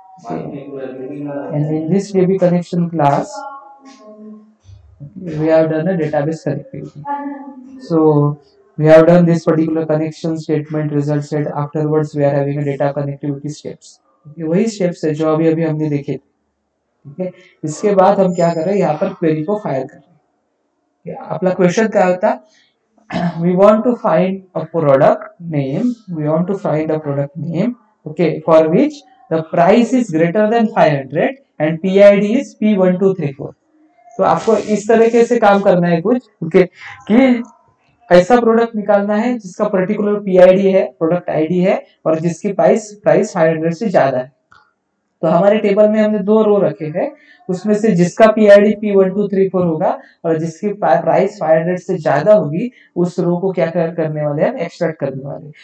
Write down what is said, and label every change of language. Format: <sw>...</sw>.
<en>Okay. And in this DB connection class, we have done a database connectivity. So we have done this particular connection statement, result set. Afterwards we are having a data connectivity steps.</en> <hi>वही steps है जो अभी अभी हमने देखे. ठीक है, इसके बाद हम क्या कर रहे हैं, यहाँ पर क्वेरी को फायर कर रहे हैं. आपला क्वेश्चन क्या होता,</hi> <en>we want to find a product name, okay, for which the price is greater than 500 and PID is P1234.</en> <hi>तो आपको इस तरीके से काम करना है कुछ, ओके, कि ऐसा प्रोडक्ट निकालना है जिसका पर्टिकुलर पीआईडी है, प्रोडक्ट आईडी है, और जिसकी प्राइस 500 से ज्यादा है. तो हमारे टेबल में हमने 2 रो रखे हैं, उसमें से जिसका पीआईडी P1234 होगा और जिसकी प्राइस 500 से ज्यादा होगी, उस रो को क्या करने वाले हैं, एक्सट्रैक्ट करने वाले.</hi>